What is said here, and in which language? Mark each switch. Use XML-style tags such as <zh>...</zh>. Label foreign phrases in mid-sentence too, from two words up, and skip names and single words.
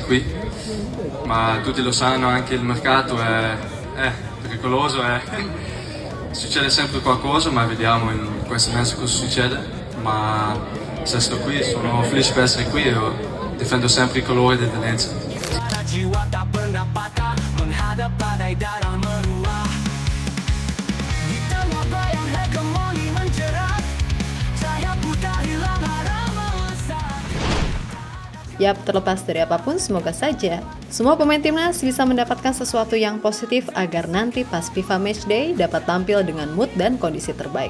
<it>qui, ma tutti lo sanno, anche il mercato è pericoloso, succede sempre qualcosa, ma vediamo in questo mese cosa succede, ma se sto qui sono felice per essere qui e io difendo sempre i colori del Venezia.</it> <id>Yap, terlepas dari apapun, semoga saja semua pemain timnas bisa mendapatkan sesuatu yang positif agar nanti pas FIFA Matchday dapat tampil dengan mood dan kondisi terbaik.</id>